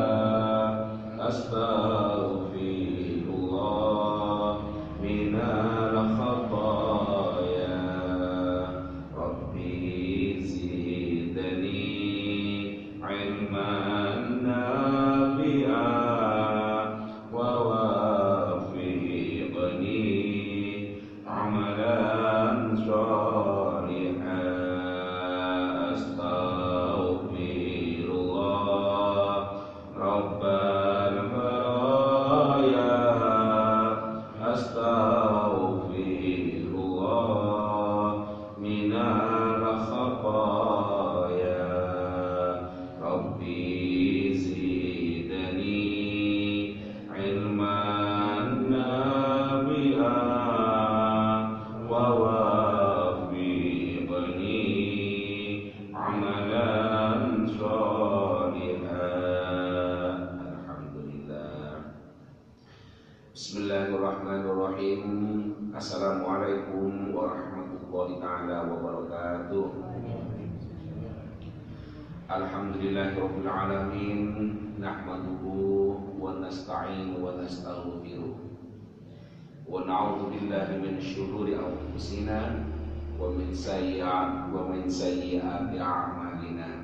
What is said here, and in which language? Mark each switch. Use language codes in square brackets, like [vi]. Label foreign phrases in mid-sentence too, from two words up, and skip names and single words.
[ar] أستغفر الله من الخطايا. رب زدني علما نافعا ووفقني عملا صالحا. أستغفر الله رب البرايا. أستغفر الله من الخطايا. رب زدني علما نافعا ووفقني عملا صالحا. Alhamdulillah. بسم الله الرحمن الرحيم. السلام عليكم ورحمة الله تعالى وبركاته. الحمد لله رب العالمين. نحمده ونستعينه ونستغفره ونعوذ بالله من شرور أنفسنا ومن سيئات أعمالنا.